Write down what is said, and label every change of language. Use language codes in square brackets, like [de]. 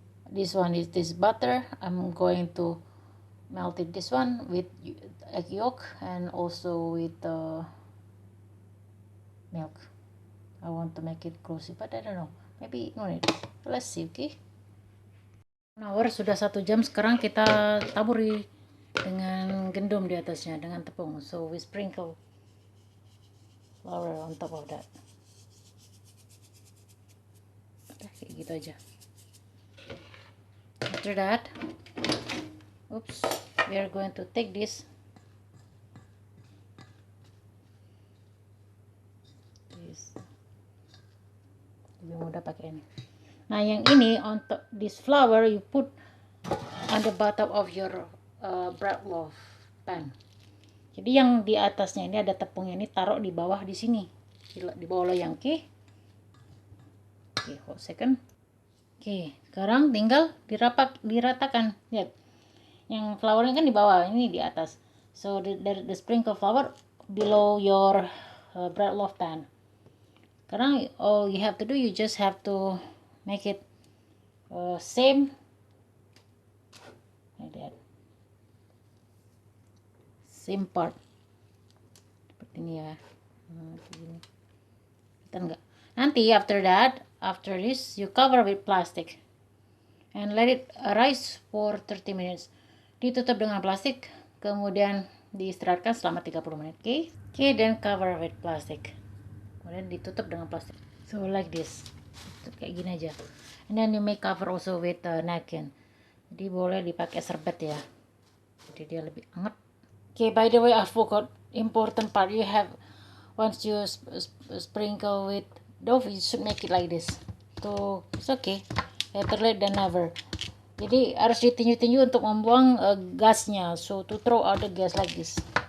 [en] This one is this butter. I'm going to melt it, this one with egg yolk and also with milk. I want to make it glossy, but I don't know. Maybe no need. Let's see, okay? Hour [id] sudah 1 jam. Sekarang kita taburi dengan gendum di atasnya dengan tepung. [en] So we sprinkle flour on top of that. [id] Kayak gitu aja. [en] After that, we are going to take this. [id] Lebih mudah pakai ini. Nah, yang ini [en] on top this flour you put on the bottom of your bread loaf pan. [id] Jadi yang di atasnya ini ada tepungnya, ini taruh di bawah di sini, di bawah loyang. Oke, [en] hold second. [id] Oke, sekarang tinggal diratakan. Lihat, yang flournya kan di bawah, ini di atas. [en] So the sprinkle flour below your bread loaf pan. Sekarang all you have to do, you just have to make it same like that. Same part [id] seperti ini ya. Kita enggak. [en] Nanti after this you cover with plastic and let it rise for 30 minutes. [id] Ditutup dengan plastik, kemudian diistirahatkan selama 30 menit. [en] Oke, then cover with plastic. [id] Kemudian ditutup dengan plastik. [en] So like this. [id] Kayak gini aja. [en] And then you may cover also with napkin. [id] Jadi boleh dipakai serbet ya. Jadi dia lebih hangat. [en] Okay, by the way, I forgot important part. You have, once you sprinkle with dough, you should make it like this. So it's okay, better late than never. [id] Jadi harus ditinju-tinju untuk membuang gasnya. [en] So to throw out the gas like this.